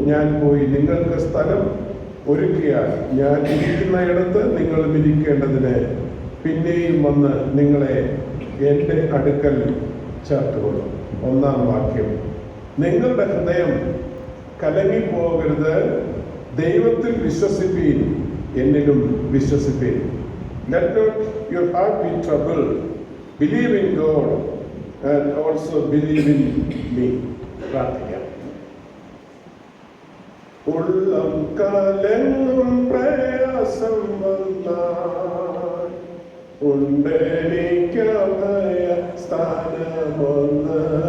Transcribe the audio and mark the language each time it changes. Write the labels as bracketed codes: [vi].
[ml] ഞാൻ പോയി നിങ്ങൾക്ക് സ്ഥലം ഒരുക്കിയാൽ ഞാൻ ഇരിക്കുന്ന ഇടത്ത് നിങ്ങൾ ഇരിക്കേണ്ടതിന് പിന്നെയും വന്ന് നിങ്ങളെ എൻ്റെ അടുക്കൽ ചേർത്തുകൊള്ളും. 1-ാം വാക്യം. നിങ്ങളുടെ ഹൃദയം കലങ്ങിപ്പോകരുത്. ദൈവത്തിൽ വിശ്വസിപ്പീൻ, എന്നിലും വിശ്വസിപ്പീൻ. [en] Let not your heart be troubled. Believe in God and also believe in me. [ml] പ്രാർത്ഥിക്കാം. ഉള്ളം കലങ്ങും പ്രയാസം വന്നാൽ ഉണ്ടെനിക്കഭയ സ്ഥാനമൊന്ന്.